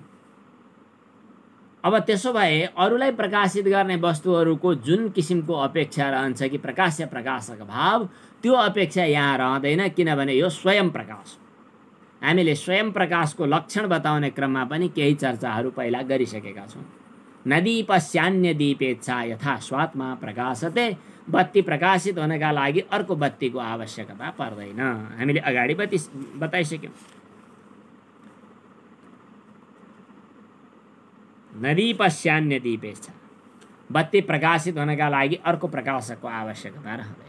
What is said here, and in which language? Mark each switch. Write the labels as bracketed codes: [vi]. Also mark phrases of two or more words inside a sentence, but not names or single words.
[ne] अब त्यसो भए अरूलाई प्रकाशित गर्ने वस्तुहरूको जुन किसिमको अपेक्षा रहन्छ कि प्रकाश्य प्रकाशक भाव, त्यो अपेक्षा यहाँ रहँदैन, किनभने यो स्वयं प्रकाश। हामीले स्वयं प्रकाशको लक्षण बताउने क्रममा पनि केही चर्चाहरू पहिला गरिसकेका छौँ। [sa] नदी पश्यान्य दीपेच्छा यथा स्वात्मा प्रकाशते, [ne] बत्ती प्रकाशित हुनका लागि अर्को बत्तीको आवश्यकता पर्दैन। हामीले अगाडि बताइसक्यौँ। [sa] नदी पश्यान्य दीपेच्छा, [ne] बत्ती प्रकाशित हुनका लागि अर्को प्रकाशकको आवश्यकता रहँदैन।